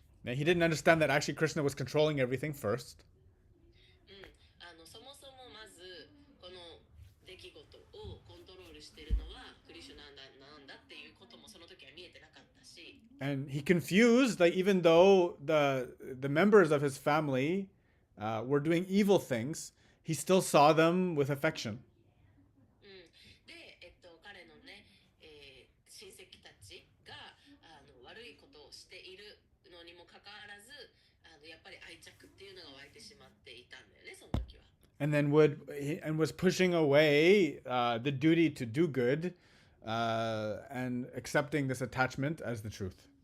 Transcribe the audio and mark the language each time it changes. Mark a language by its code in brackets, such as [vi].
[en] He didn't understand that actually Krishna was controlling everything first. [ja] そもそもまずこの出来事をコントロールしているのはクリシュナなんだっていうこともその時は見えてなかったし。 [en] And he confused, like even though the members of his family were doing evil things, he still saw them with affection. [ja] で、彼のね、親戚たちが悪いことをしているのにもかかわらずやっぱり愛着っていうのが湧いてしまっていたんだよねその時は。 [en] And then was pushing away the duty to do good and accepting this attachment as the truth.